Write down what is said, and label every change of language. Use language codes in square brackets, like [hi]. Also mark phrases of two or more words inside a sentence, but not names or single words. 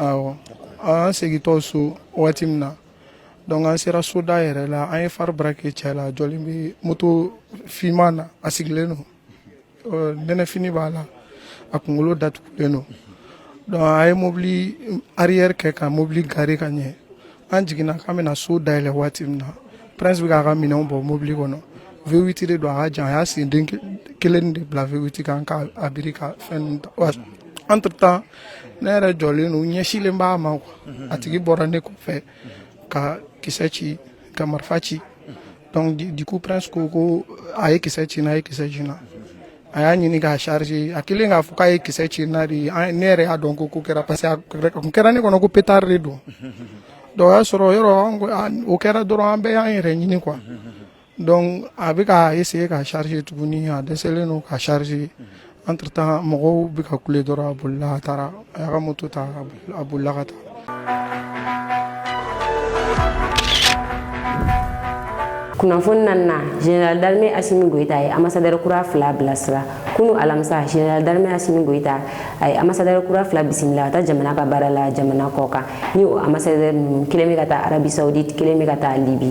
[bm] Awɔ an segintɔ so waati min na donc an sera soda yɛrɛ la an ye fari braqué cɛ la jɔlen bɛ moto finman na a sigilen don nɛnɛfini b'a la a kunkolo datugulen don donc a ye mobili arrière kɛ ka mobili garé ka ɲɛ an jiginna k'an bɛna so dayɛlɛ waati min na Prince bɛ k'a ka minɛnw bɔ mobili kɔnɔ V8 de don a ka jan a y'a sen den kelen de bila V8 kan k'a biri ka fɛn ninnu ta [fr] entre temps [bm] ne yɛrɛ jɔlen don ɲɛsilen b'a ma a tigi bɔra ne kɔfɛ ka kisɛ ci ka marifa ci [fr] donc du coup [bm] Prince ko a ye kisɛ ci n'a ye kisɛ ci na a y'a ɲini k'a charger a kelen k'a fɔ k'a ye kisɛ ci na de ne yɛrɛ y'a dɔn ko kɛra parce que a kun kɛra ne kɔnɔ ko pétard de don. Donc a sɔrɔ yɔrɔ o kɛra dɔrɔn an bɛɛ y'an yɛrɛ ɲini quoi donc a bɛ ka essayer ka charger tuguni a dɛsɛlen don ka charger [fr] entre temps [bm] mɔgɔw bɛ ka kule dɔrɔn a bolila a taara a y'a ka moto ta a bolila ka taa. Kunnafoni na General Darme Assimi Goïta ye ambassadeur kura fila bilasira kunu alamisa General Darme Assimi Goïta ay ambassadeur kura fila bisimila ka taa jamana ka baara la jamana kɔ kan ni o ambassadeur ninnu kelen bɛ ka taa Arabie Saoudite kelen bɛ ka taa Libye.